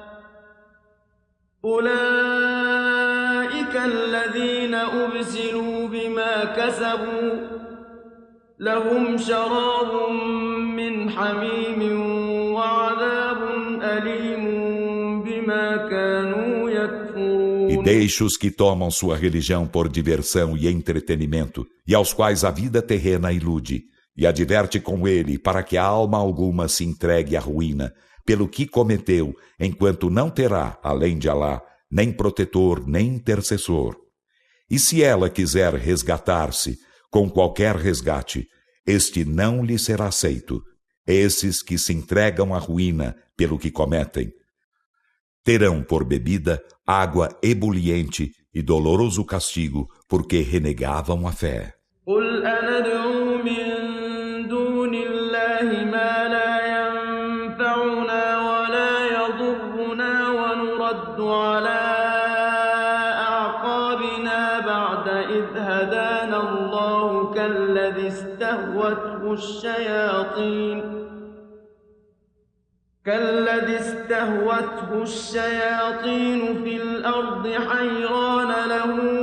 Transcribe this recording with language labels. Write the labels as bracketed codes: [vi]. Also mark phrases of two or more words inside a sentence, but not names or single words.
[ar] أولئك الذين أبسلوا بما كسبوا لهم شراب من حميم وعذاب أليم بما كانوا يكفرون. [pt] E deixa os que tomam sua religião por diversão e entretenimento, e aos quais a vida terrena ilude, e adverte com ele para que a alma alguma se entregue à ruína, pelo que cometeu, enquanto não terá, além de Alá, nem protetor, nem intercessor. E se ela quiser resgatar-se com qualquer resgate, este não lhe será aceito. Esses que se entregam à ruína pelo que cometem, terão por bebida água ebuliente e doloroso castigo, porque renegavam a fé. [ar] قل أندعو من دون الله ما لا ينفعنا ولا يضرنا ونرد على أعقابنا بعد إذ هدانا الله كالذي استهوته الشياطين في الأرض حيران له